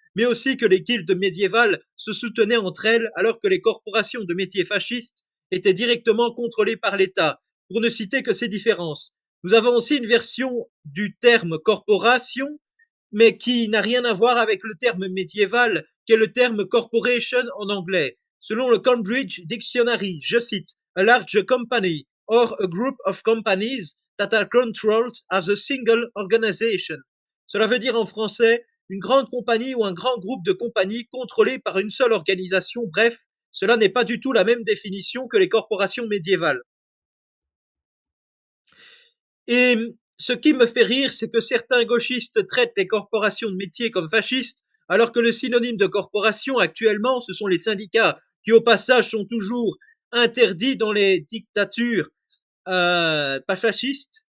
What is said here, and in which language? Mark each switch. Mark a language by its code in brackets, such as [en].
[fr] mais aussi que les guildes médiévales se soutenaient entre elles alors que les corporations de métiers fascistes étaient directement contrôlés par l'État, pour ne citer que ces différences. Nous avons aussi une version du terme corporation, mais qui n'a rien à voir avec le terme médiéval, qui est le terme corporation en anglais. Selon le Cambridge Dictionary, je cite, [en] a large company or a group of companies that are controlled as a single organization. [fr] Cela veut dire en français une grande compagnie ou un grand groupe de compagnies contrôlées par une seule organisation. Bref, cela n'est pas du tout la même définition que les corporations médiévales. Et ce qui me fait rire, c'est que certains gauchistes traitent les corporations de métier comme fascistes, alors que le synonyme de corporation actuellement, ce sont les syndicats, qui au passage sont toujours interdits dans les dictatures pas fascistes.